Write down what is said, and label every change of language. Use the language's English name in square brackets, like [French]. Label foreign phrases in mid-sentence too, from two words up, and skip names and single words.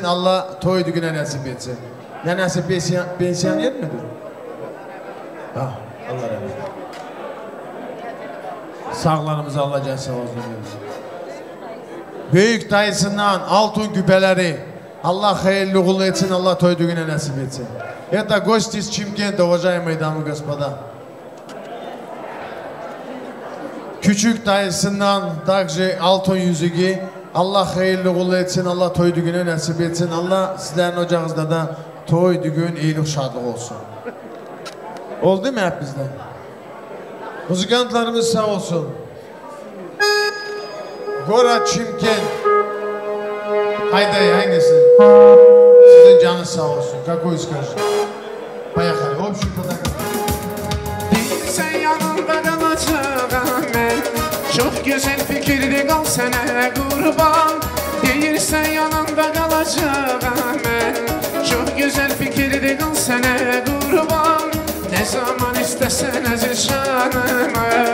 [Turkish] Allah toy düğüne nasip etsin. Nenesi pensiyoner midir? Ah, Allah rahmet eylesin. Sağlarımızı Allah cəsə olsun. Büyük dayısından altın küpeleri Allah hayırlı kulu etsin, Allah toy düğüne nasip etsin. [Russian] Это гости из Чимкента, уважаемые дамы и господа. [Turkish] Küçük dayısından также altın yüzüğü Allah hayırlı kulu etsin, Allah toy düğüne nasip etsin. Allah sizlerin ocağınızda da toy düğün, iyilik, şadlık olsun. Oldu mu hep bizden? Muzikantlarımız sağ olsun. Gora Çimkent. Haydi hangisi? Sizin canınız sağ olsun. [Russian] Какой скажешь? Поехали. Общий подагон. [Turkish] Sen yanımda kalacağım ben. Çok güzel fikirdi kal sana kurban. Değilsen yanımda kalacağım ben. Çok güzel fikirdi kal sana kurban. Ne zaman istesen aziz canımı.